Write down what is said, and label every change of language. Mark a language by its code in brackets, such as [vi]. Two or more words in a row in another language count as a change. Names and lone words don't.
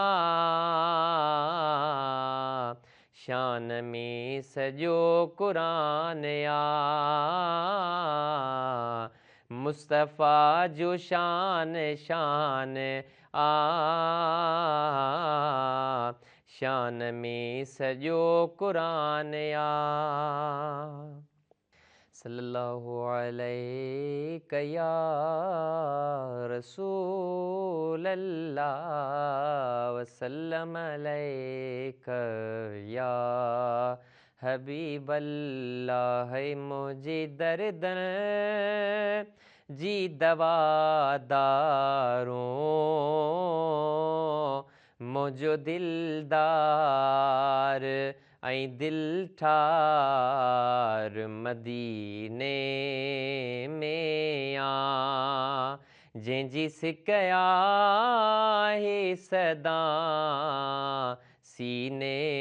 [sd] शान में सॼो क़ुरान आ, मुस्तफ़ा जो शान शान आ, शान में सॼो क़ुरान आ। [ar] صلى الله عليك يا رسول الله وسلم عليك يا حبيب الله, [hi] है मुझे दर्द [sd] जी दवादारों, मुझो दिलदार ऐं दिल ठार मदीने में आ, जंहिंजी सिक आहे सदा सीने